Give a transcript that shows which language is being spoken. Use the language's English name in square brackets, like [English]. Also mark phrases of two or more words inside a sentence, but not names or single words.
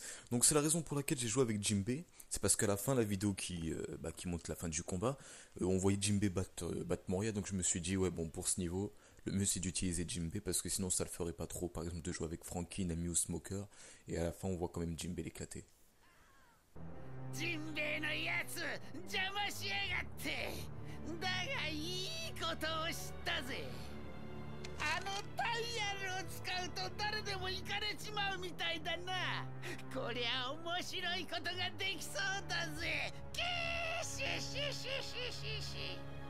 [French] Donc c'est la raison pour laquelle j'ai joué avec Jinbei. C'est parce qu'à la fin, la vidéo qui montre la fin du combat, on voyait Jinbei battre Moria. Donc je me suis dit, ouais bon, pour ce niveau, le mieux c'est d'utiliser Jinbei parce que sinon ça le ferait pas trop. Par exemple de jouer avec Frankie, Nami ou Smoker. Et à la fin on voit quand même Jinbei l'éclater. [Japanese] ジンベエのやつ邪魔しやがってだがいいことを知ったぜあのダイヤルを使うと誰でも行かれちまうみたいだなこりゃ面白いことができそうだぜキーシシシシシシ